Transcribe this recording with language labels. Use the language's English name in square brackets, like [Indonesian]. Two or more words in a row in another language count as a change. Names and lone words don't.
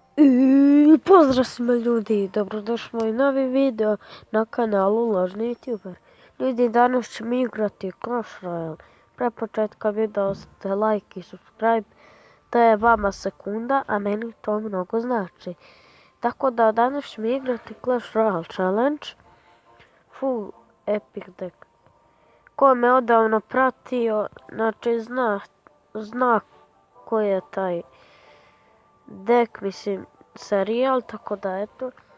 [Serbian] Pozdrav svima ljudi, dobrodošli u moj novi video na kanalu Lažni YouTuber. Ljudi, danas ćemo igrati Clash Royale. Pre početka videa ostavite like i subscribe, to je vama sekunda, a meni to mnogo znači. Tako da danas ćemo igrati Clash Royale Challenge, [English] full epic deck. [Serbian] Ko me odavno pratio, znači zna koji je taj deck, mislim, serijal, tako da eto.